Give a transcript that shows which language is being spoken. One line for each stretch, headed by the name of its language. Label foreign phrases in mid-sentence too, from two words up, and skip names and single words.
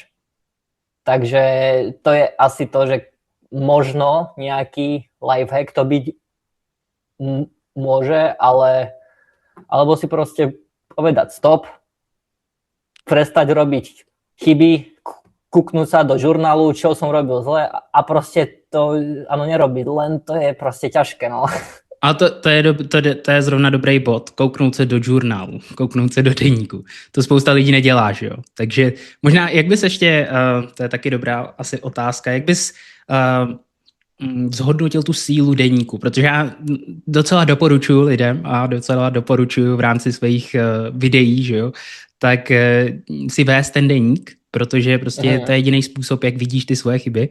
Slovak: Takže to je asi to, že možno nejaký lifehack to byť môže, alebo si proste povedať stop, prestať robiť chyby, kúknúť sa do žurnálu, čo som robil zle a proste to nerobiť, len to je proste ťažké.
Czech: A to je zrovna dobrý bod, kouknout se do žurnálu, kouknout se do deníku. To spousta lidí nedělá, že jo? Takže možná, jak bys ještě, to je taky dobrá asi otázka, jak bys zhodnotil tu sílu deníku, protože já docela doporučuji lidem a docela doporučuji v rámci svých videí, že jo, tak si vést ten deník, protože prostě to je jediný způsob, jak vidíš ty svoje chyby.